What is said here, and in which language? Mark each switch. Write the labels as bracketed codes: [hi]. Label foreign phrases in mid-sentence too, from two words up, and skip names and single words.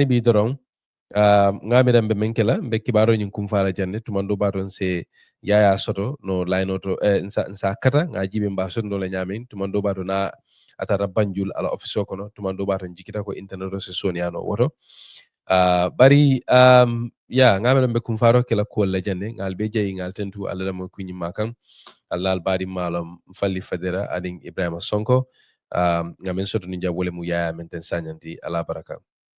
[man] bi dorong ngamiran be menkela be kibaro nyin kum fara janne tumando baton se yaya soto no line auto nsa kata ngajibe mba soto no la nyamin tumando bato na atara banjul ala office kono tumando baton jikita ko internet se soniano woto bari ya ngamel be kum faro kala ko la jande ngal be jeyi ngal tentu alla mo kunyi makam alla al badi malum Nfally Fadera ading Ibrahima Sonko ngamen soto ni jabole mu Yahya Menteng Sanyang ala baraka